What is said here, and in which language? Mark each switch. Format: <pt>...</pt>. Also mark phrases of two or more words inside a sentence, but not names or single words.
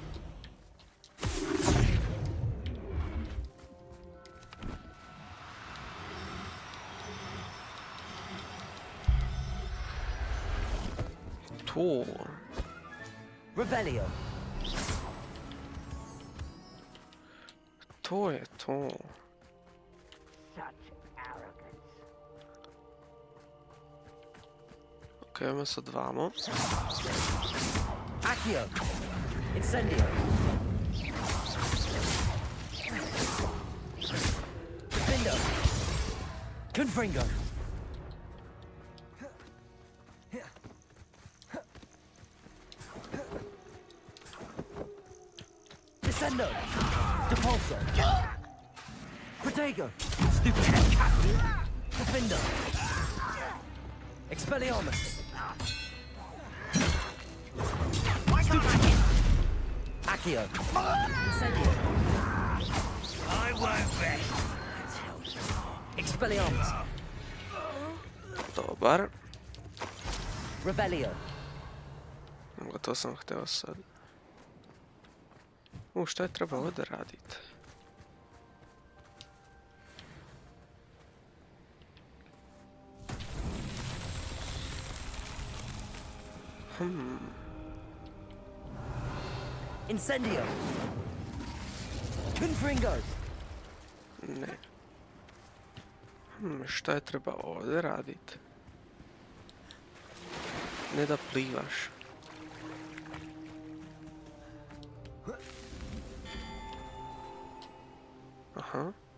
<sr>To.</sr> <la>Revelio.</la> <sr>To je to. Ok, ajmo sad vamo.</sr> <la>Accio. Incendio. Bindo. Confringo. Descendo. Depulso. Protego. Stupid. Defindo. Expelliarmus. Accio. Incendio.</la> <en>I won't rest.</en> <la>Expelliarmus.</la> <sr>Dobar.</sr> <la>Revelio.</la> <sr>To sam hteo sad. Šta je treba ovdje raditi?</sr> <la>Incendio. Confringo.</la> <sr>Ne. Šta je treba ovdje raditi? Ne da plivaš. Aha.</sr>